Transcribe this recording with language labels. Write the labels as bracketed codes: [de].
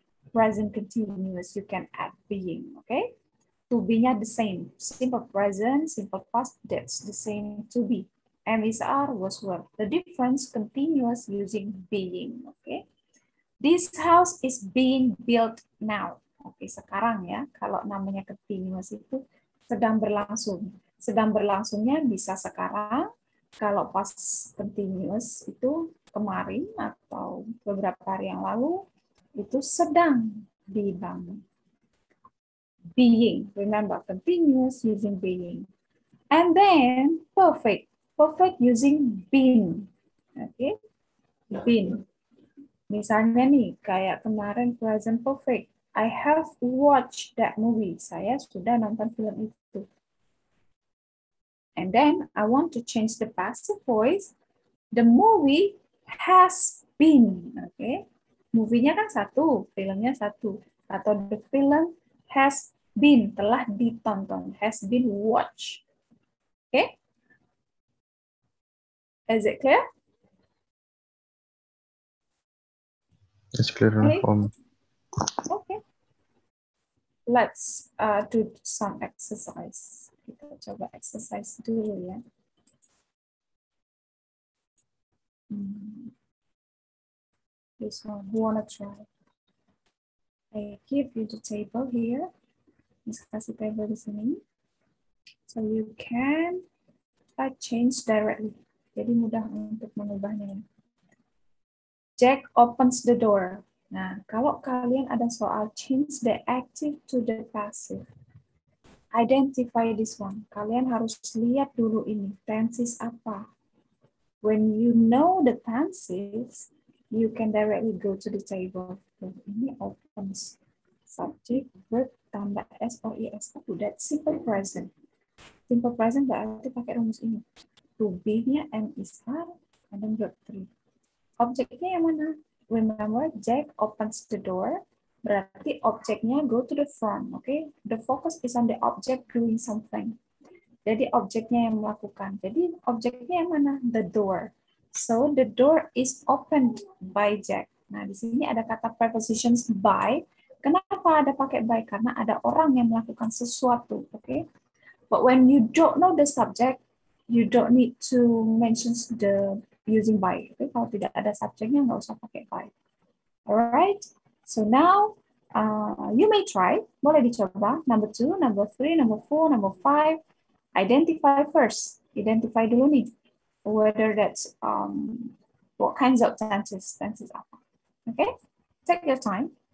[en] Present continuous, you can add being. Oke. Okay? To be-nya the same. Simple present, simple past, that's the same to be. Am is are, was were. The difference continuous using being. Okay. This house is being built now. [id] Oke, sekarang ya. Kalau namanya continuous itu sedang berlangsung. Sedang berlangsungnya bisa sekarang. Kalau pas continuous itu kemarin atau beberapa hari yang lalu itu sedang dibangun. [en] Being, remember, continuous using being. And then perfect. Perfect using been. Oke. Okay? Been. [id] Misalnya nih, kayak kemarin present perfect. [en] I have watched that movie. [id] Saya sudah nonton film itu. [en] And then I want to change the passive voice. The movie has been. Oke. Okay? [id] Movie-nya kan satu, filmnya satu. Atau [en] the film has been, [id] telah ditonton, [en] has been watched. Okay? Is it clear? It's clear enough for me. Okay. Let's do some exercise. [id] Kita coba exercise dulu ya. [en] This one, who wanna try? I give you the table here. [id] Kasih table di sini. [en] So you can change directly. [id] Jadi mudah untuk mengubahnya. [en] Jack opens the door. [id] Nah, kalau kalian ada soal [en] change the active to the passive. Identify this one. [id] Kalian harus lihat dulu ini. Tenses apa? [en] When you know the tenses, you can directly go to the table. So, [id] ini [en] opens. Subject, verb, [id] tambah [en] S or IS. That's simple present. Simple present berarti pakai rumus ini. [id] To be-nya M is are, [en] and then verb 3. [id] Objeknya yang mana? [en] Remember, Jack opens the door. [id] Berarti objeknya [en] go to the front. Okay? The focus is on the object doing something. [id] Jadi objeknya yang melakukan. Jadi objeknya yang mana? [en] The door. So the door is opened by Jack. [id] Nah, di sini ada kata prepositions by. Kenapa ada pakai by? Karena ada orang yang melakukan sesuatu. [en] Okay? But when you don't know the subject, you don't need to mention the using by. Okay? [id] Kalau tidak ada subjeknya, nggak usah pakai by. [en] Alright, so now you may try. [id] Boleh dicoba. [en] Number 2, number 3, number 4, number 5. Identify first. Identify [id] dulu nih. [en] Whether that's what kinds of tenses [id] apa. [en] Okay, take your time.